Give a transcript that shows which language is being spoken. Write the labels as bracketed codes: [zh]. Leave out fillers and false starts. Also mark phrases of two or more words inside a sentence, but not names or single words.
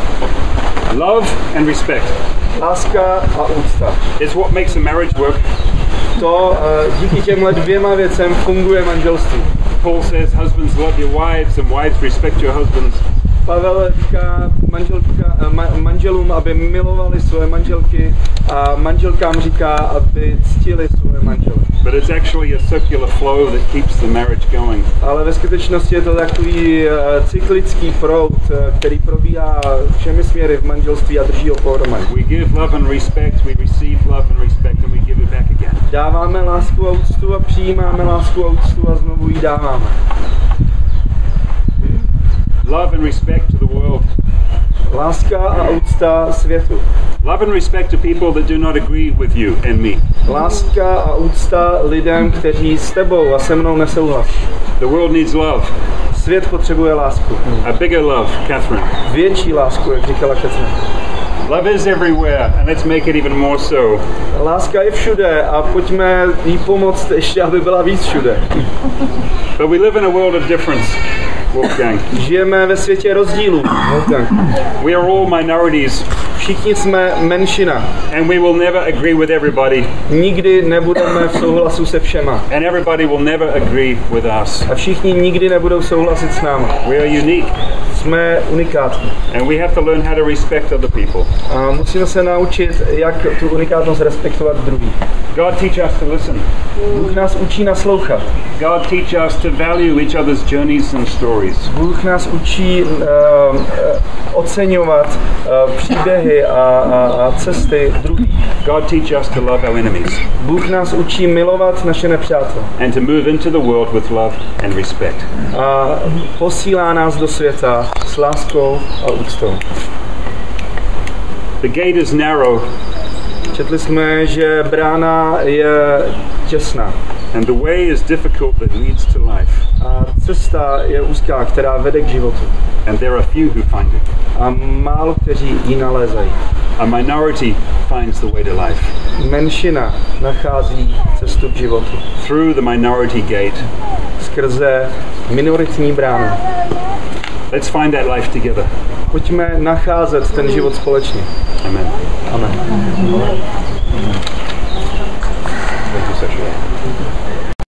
[en] Love and respect. [cs] Láska a úcta. [en] It's what makes a marriage work. [cs] To díky těmhle dvěma věcem funguje manželství. [en] Paul says, husbands, love your wives, and wives, respect your husbands. [cs] Pavel říká manželům, aby milovali svoje manželky, a manželkám říká, aby ctili svoje manžele. [en] But it's actually a circular flow that keeps the marriage going. [cs] Ale ve skutečnosti je to takový cyklický proud, který probíhá všemi směry v manželství a drží ho pohromadě. [en] We give love and respect, we receive love and respect, and we give it back again. [cs] Dáváme lásku a úctu a přijímáme lásku a úctu a znovu ji dáváme. [en] Love and respect to the world. [cs] Láska a úcta světu. [en] Love and respect to people that do not agree with you and me. [cs] Láska a úcta lidem, kteří s tebou a se mnou nesouhlasí. [en] The world needs love. [cs] Svět potřebuje lásku. [en] A bigger love, Catherine. [cs] Větší lásku, jak říkala Catherine. [en] Love is everywhere, and let's make it even more so. [cs] Láska je všude a pojďme jí pomoct ještě, aby byla víc všude. [en] But we live in a world of difference, Wolfgang. [cs] Žijeme ve světě rozdílů. [en] We are all minorities. [cs] Všichni jsme menšina. [en] And we will never agree with everybody. [cs] Nikdy nebudeme v souhlasu se všema. [en] And everybody will never agree with us. [cs] A všichni nikdy nebudou souhlasit s námi. [en] We are unique. [cs] Jsme unikátní. [en] And we have to learn how to respect other people. [cs] A musíme se naučit, jak tu unikátnost respektovat druhý. [en] God teach us to listen. [cs] Bůh nás učí naslouchat. [en] God teach us to value each other's journeys and stories. [cs] Bůh nás učí oceňovat příběhy a cesty druhých. [en] God teach us to love our enemies. [cs] Bůh nás učí milovat naše nepřátele. [en] And to move into the world with love and respect. [cs] A posílá nás do světa s láskou a úctou. [en] The gate is narrow. [cs] Četli jsme, že brána je těsná. [en] And the way is difficult that leads to life. [cs] A cesta je úzká, která vede k životu. [en] And there are few who find it. [cs] A málo kteří ji nalézají. [en] A minority finds the way to life. [cs] Menšina nachází cestu k životu. [en] Through the minority gate. [cs] Skrze minoritní bránu. [en] Let's find that life together. [cs] Pojďme nacházet ten život společně. [en] Amen. [cs] Amen. [en] Thank you, Sasha.